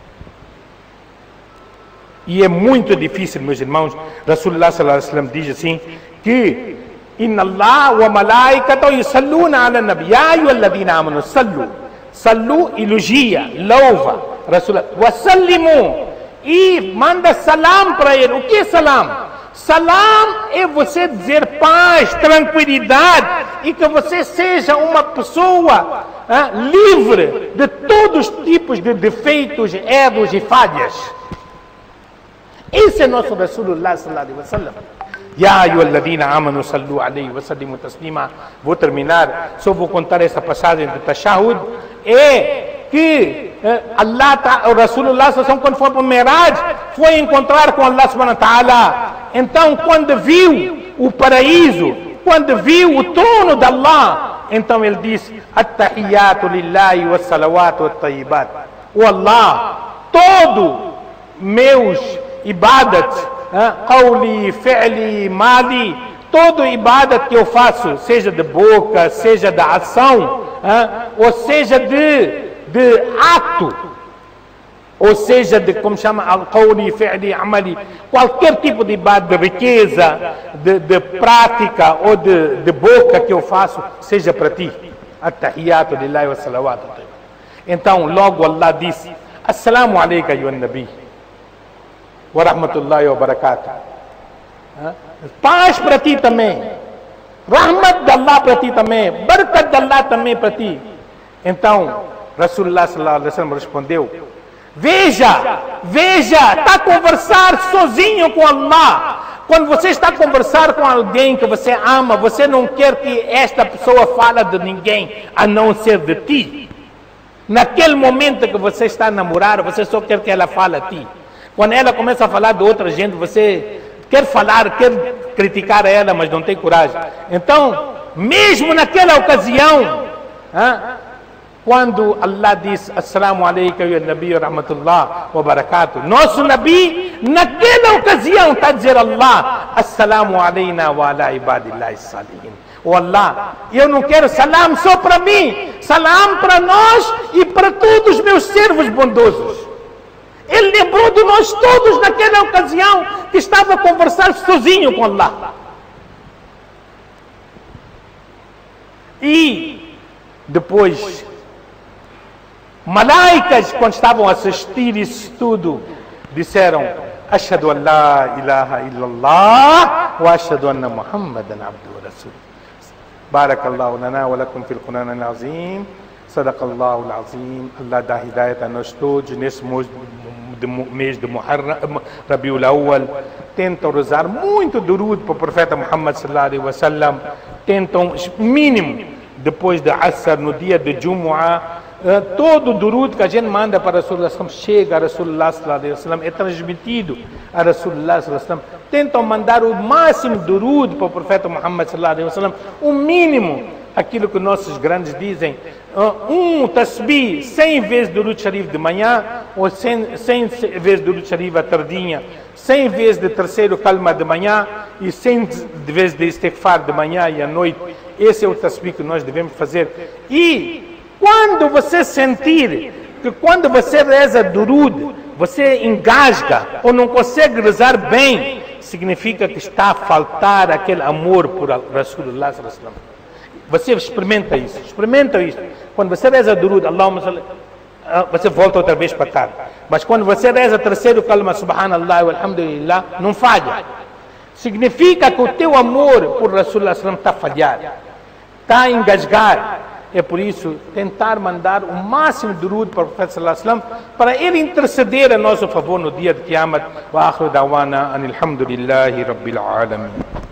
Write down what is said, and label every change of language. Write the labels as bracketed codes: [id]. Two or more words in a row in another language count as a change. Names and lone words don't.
[pt] E é muito difícil, meus irmãos. [ar] رسول الله صلى الله عليه وسلم [pt] diz assim que [ar] إن الله وملائكته يصلون على النبي يا أيها الذين آمنوا صلوا [pt] elogia, louva [ar] رسول الله وسلموا, [pt] e manda salam para ele. O que é salam? Salam é você dizer paz, tranquilidade, e que você seja uma pessoa livre de todos os tipos de defeitos, erros e falhas. Esse é nosso [ar] رسول الله صلى الله عليه وسلم. يا أيها الذين آمنوا صلوا عليه وسلموا تسليما. [pt] Vou terminar, só vou contar essa passagem do Tashahud. É que o [ar] رسول الله صلى الله عليه وسلم, [pt] quando foi para o Miraj, foi encontrar com [ar] الله سبحانه وتعالى. [pt] Então, quando viu o paraíso, quando viu o trono de Allah, então ele disse: [ar] التحيات لله والصلوات والطيبات. [pt] O Allah, todo meus [ar] عبادات قولي فعلي مالي, [pt] todo ibadat que eu faço, seja de boca, seja da ação, ou seja de de ato, ou seja, de como chama, [ar] القولي فعلي عملي, [pt] qualquer tipo de ibada, de riqueza, de prática ou de boca que eu faço, seja para ti. [ar] التحيات لله والصلوات. [pt] Então, logo Allah disse: [ar] السلام عليك أيها النبي ورحمة الله وبركاته. [pt] Paz para ti também, rahmat de Allah para ti também, barakat de Allah também para ti. Então, [ar] رسول الله صلى الله عليه وسلم [pt] respondeu: veja, está a conversar sozinho com Allah. Quando você está a conversar com alguém que você ama, você não quer que esta pessoa fale de ninguém, a não ser de ti. Naquele momento que você está a namorar, você só quer que ela fale a ti. Quando ela começa a falar de outra gente, você quer falar, quer criticar ela, mas não tem coragem. Então, mesmo naquela ocasião, quando Allah diz [ar] السلام عليك يا نبي ورحمة الله وبركاته, [pt] nosso Nabi, naquela ocasião está a dizer Allah: [ar] السلام علينا وعلى عباد الله الصالحين. [pt] Oh Allah, eu não quero salam só para mim, salam para nós e para todos os meus servos bondosos. Ele lembrou de nós todos naquela ocasião que estava a conversar sozinho com Allah. E depois, malaicas, quando estavam a assistir isso tudo, disseram: [ar] أشهد أن لا إله إلا الله وأشهد أن محمدا عبده ورسوله. بارك الله لنا ولكم في القرآن العظيم. صدق الله العظيم. [pt] Allah dá hidayat a nós todos nesse mês de Muharram, Rabiul Awwal. Tentam rezar muito durud para o profeta Muhammad [ar] صلى الله عليه وسلم. [pt] Tentam, mínimo, depois de Asr, no dia de Jumu'ah, todo o durud que a gente manda para Rasulullah chega a [ar] رسول الله صلى الله عليه وسلم, [pt] é transmitido a [ar] رسول الله صلى الله عليه وسلم. [pt] Tentam mandar o máximo durud para o profeta Muhammad [ar] صلى الله عليه وسلم, [pt] o mínimo, aquilo que nossos grandes dizem, um tasbih, 100 vezes [ur] درود شریف [pt] de manhã, ou 100 vezes [ur] درود شریف [pt] à tardinha, 100 vezes de terceiro kalma de manhã e 100 vezes de istighfar de manhã e à noite. Esse é o tasbih que nós devemos fazer. E quando você sentir que quando você reza durud, você engasga ou não consegue rezar bem, significa que está a faltar aquele amor por [ar] رسول الله صلى الله عليه وسلم. [pt] Você experimenta isso. Quando você reza durud, [ar] اللهم صل, [pt] você volta outra vez para cá. Mas quando você reza terceiro kalma, [ar] سبحان الله والحمد لله, [pt] não falha. Significa que o teu amor por [ar] رسول الله صلى الله عليه وسلم [pt] está a falhar, está a engasgar. É por isso, tentar mandar o máximo de durud para o profeta [ar] صلى الله عليه وسلم, [pt] para ele interceder a nosso favor no dia de Qiyamah. [ar] وآخر دعوانا أن الحمد لله رب العالمين.